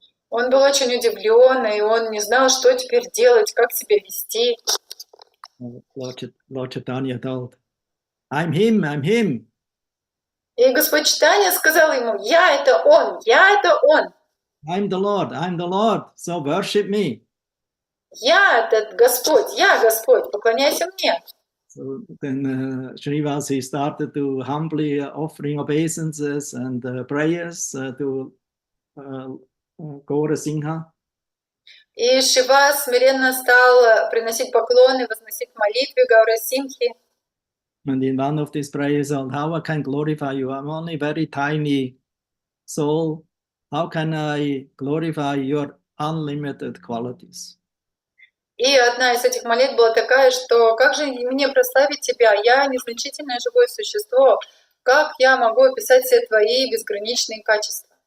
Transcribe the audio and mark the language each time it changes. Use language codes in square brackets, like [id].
[ru] Он был очень удивлен, и он не знал, что теперь делать, как себя вести. [en] Lord Chaitanya told, I'm him. [ru] И Господь читания сказал ему: я это он. [en] I'm the Lord, so worship me. [ru] Я этот Господь, поклоняйся мне. [en] So then Srinivas, he started to humbly offering obeisances and prayers to Gaura Singha. [ru] И Шива смиренно стал приносить поклоны, возносить молитвы Гаура Симхи. [en] And in one of these prayers, how I can glorify you? I'm only very tiny soul. How can I glorify your unlimited qualities? [ru] И одна из этих молитв была такая, что как же мне прославить тебя? Я незначительное живое существо. Как я могу описать все твои безграничные качества?